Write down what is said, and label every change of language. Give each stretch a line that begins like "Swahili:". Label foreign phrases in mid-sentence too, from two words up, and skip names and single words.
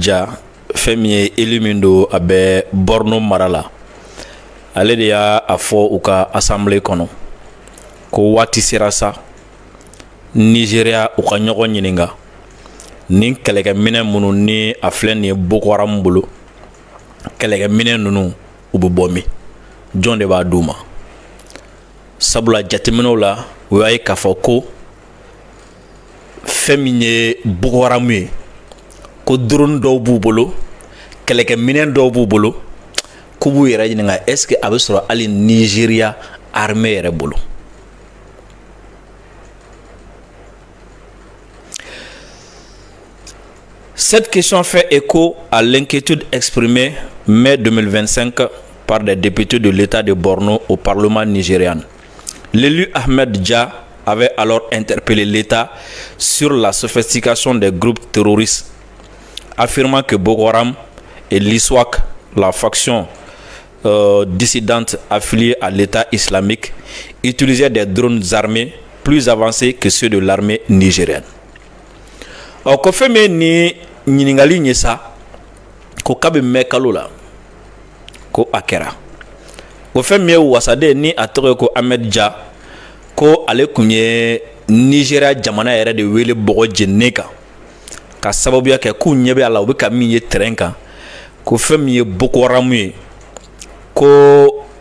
Bambara: Dia fɛn min ye élu min don a bɛ Borno mara la ale de y'a fɔ u ka assemblée kɔnɔ ko waati sera sa Nigeria u ka ɲɔgɔn ɲininka ni kɛlɛkɛminɛ minnu ni a filɛ nin ye Boko Haram bolo kɛlɛkɛminɛ ninnu u bɛ bɔ min jɔn de b'a d'u ma sabula jateminɛw la u y'a ye k'a fɔ ko fɛn min ye Boko Haram ye ko drone dɔw b'u bolo kɛlɛkɛminɛ dɔw b'u bolo k'u b'u yɛrɛ ɲininka
French: est-ce que
Bambara: a bɛ sɔrɔ hali Nigeria armée yɛrɛ bolo
French: Cette question fait écho à l'inquiétude exprimée mai 2025 par des députés de l'État de Borno au Parlement nigérian. L'élu Ahmed Dia avait alors interpellé l'État sur la sophistication des groupes terroristes, affirmant que Boko Haram et l'ISWAC, la faction dissidente affiliée à l'État islamique, utilisaient des drones armés plus avancés que ceux de l'armée nigérienne.
Bambara: Ko fɛn min ni ɲininkali ye sa ko k'a bɛ mɛn kalo la ko a kɛra o fɛn min ye wasaden ni a tɔgɔ ye ko Ahmed Dia ko ale kun ye Nigeria jamana yɛrɛ de wele bɔgɔ jeninen kan ka sababuya kɛ k'u ɲɛ bɛ a la u bɛ ka min ye terrain kan ko fɛn min ye Boko Haram ye ko